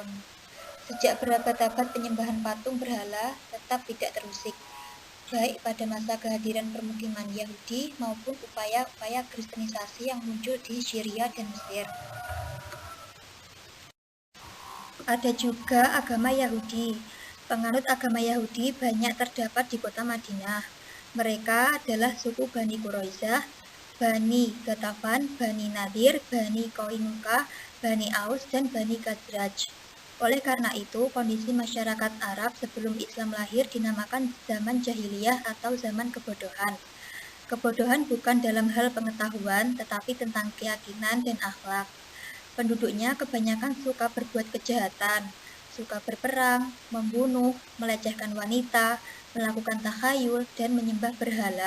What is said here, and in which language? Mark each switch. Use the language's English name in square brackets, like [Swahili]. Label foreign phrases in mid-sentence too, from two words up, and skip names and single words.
[Indonesian] Sejak berabad-abad penyembahan patung berhala tetap tidak terusik, baik pada masa kehadiran permukiman Yahudi maupun upaya-upaya kristenisasi yang muncul di Syria dan Mesir. Ada juga agama Yahudi. Penganut agama Yahudi banyak terdapat di kota Madinah. Mereka adalah suku Bani Quraisyah, Bani Ghatafan, Bani Nadir, Bani Qainuqa, Bani Aus, dan Bani Khazraj. Oleh karena itu, kondisi masyarakat Arab sebelum Islam lahir dinamakan zaman jahiliyah atau zaman kebodohan. Kebodohan bukan dalam hal pengetahuan, tetapi tentang keyakinan dan akhlak. Penduduknya kebanyakan suka berbuat kejahatan, suka berperang, membunuh, melecehkan wanita, melakukan takhayul, dan menyembah berhala.